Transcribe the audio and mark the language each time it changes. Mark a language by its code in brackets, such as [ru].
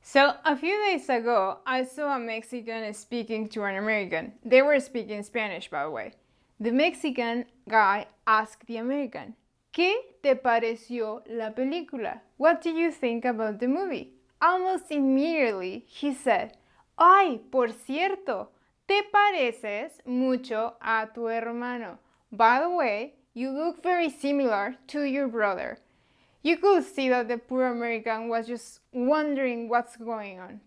[en] So a few days ago, I saw a Mexican speaking to an American. They were speaking Spanish, by the way. The Mexican guy asked the American, [es] ¿Qué te pareció la película? [en] What do you think about the movie? [es] Almost immediately, he said, Ay, por cierto, te pareces mucho a tu hermano. [en] By the way, you look very similar to your brother. You could see that the poor American was just wondering what's going on.